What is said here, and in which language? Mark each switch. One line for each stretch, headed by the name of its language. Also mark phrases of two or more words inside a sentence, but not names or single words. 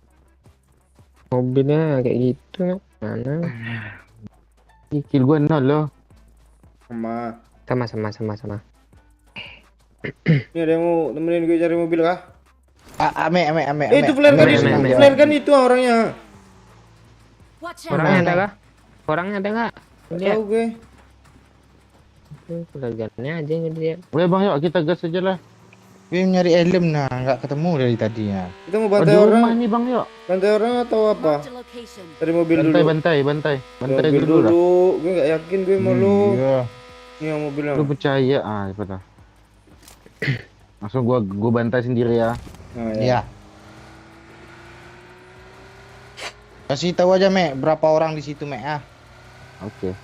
Indonesian: Mobilnya kayak gitu. Mana? Kill gua 0 loh. Sama. Sama. Ini ada yang mau temenin gue cari mobil kah? Ame. Itu flare kan itu. Ame. Flare kan itu orangnya.
English: Watch out.
Indonesian: Orangnya ada kah? Orangnya ada nggak? Gak Lihat. tahu gue. Keluarganya aja yang dia. Oke Bang Yok, kita gas aja lah. Gue nyari helm nah, nggak ketemu dari tadi ya. Kita mau Di bantai rumah orang. nih Bang Yok. Bantai orang atau apa?
English: Marked a location.
Indonesian: Dari mobil dulu. Bantai Mobil dulu lah. Gue gak yakin gue mau lu. Iya. Ini yang mobilnya. Lu percaya apa dah. Langsung gua bantai sendiri ya. Nah, Iya. Kasih tahu aja, Mek, berapa orang di situ, Mek ah.